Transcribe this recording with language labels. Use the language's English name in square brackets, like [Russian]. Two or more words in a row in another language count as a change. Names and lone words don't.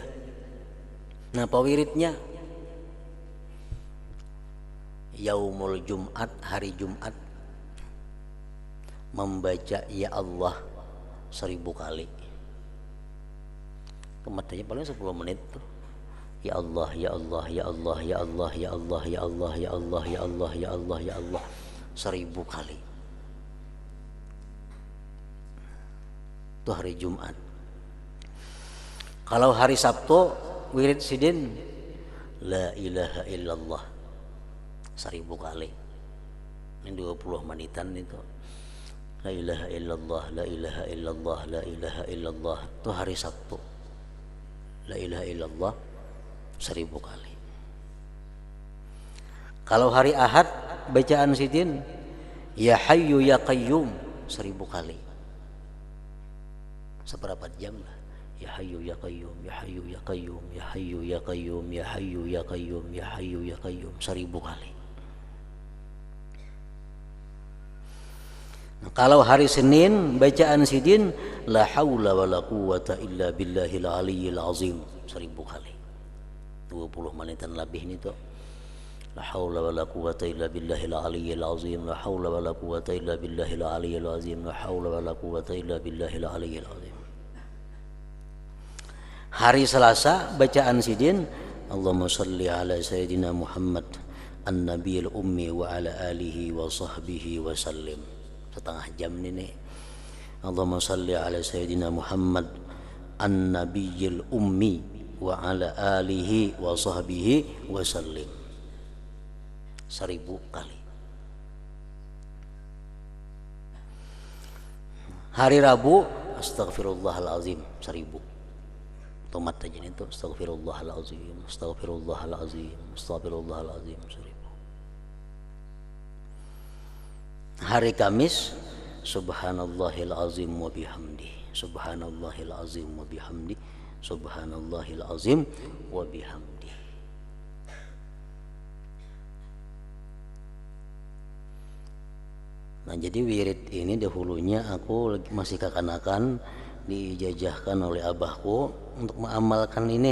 [Banjar] Nah, apa wiridnya? [Arabic] يوم الجمعة, [Banjar] hari Jumat, membaca [Arabic] يا الله [Banjar] 1000 kali. Kematanya paling 10 menit tuh. [Arabic] يا الله، يا الله، يا الله، يا الله، يا الله، يا الله، يا الله، يا الله، يا الله، يا الله, 1000 kali. [Banjar] Itu hari Jumat. Kalau hari Sabtu wirid sidin [Arabic] لا إله إلا الله [Banjar] 1000 kali. Ini 20 menitan itu. [Arabic] لا إله إلا الله، لا إله إلا الله، لا إله إلا الله. [Banjar] Itu hari Sabtu. [Arabic] لا إله إلا الله [Banjar] 1000 kali. Kalau hari Ahad bacaan sidin [Arabic] يا حي يا قيوم [Banjar] 1000 kali. Seberapa jam lah? [Arabic] يا حي يا قيوم، يا حي يا قيوم، يا حي يا قيوم، يا حي يا قيوم، يا حي يا قيوم 1000 kali. [Banjar] Nah, kalau hari Senin bacaan sidin [Arabic] لا حول ولا قوة إلا بالله العلي العظيم 1000 kali. [Banjar] 20 menitan lebih ini tuh. [Arabic] لا حول ولا قوة إلا بالله العلي العظيم، لا حول ولا قوة إلا بالله العلي العظيم، لا حول ولا قوة إلا بالله العلي العظيم. [Banjar] Hari Selasa bacaan sidin [Arabic] اللهم صل على سيدنا محمد النبي الأمي وعلى آله وصحبه وسلم. [Banjar] Setengah jam ini. [Arabic] اللهم صل على سيدنا محمد النبي الأمي وعلى آله وصحبه وسلم 1000 kali. [Banjar] Hari Rabu astaghfirullahalazim 1000. Tomat aja itu [Arabic] أستغفر الله العظيم، أستغفر الله العظيم، أستغفر الله العظيم [Banjar] 1000. Hari Kamis [Arabic] سبحان الله العظيم وبحمده، سبحان الله العظيم وبحمده، سبحان الله العظيم وبحمده. [Banjar] Nah, jadi wirid ini dahulunya aku masih kekanakan, dijajahkan oleh abahku untuk mengamalkan ini.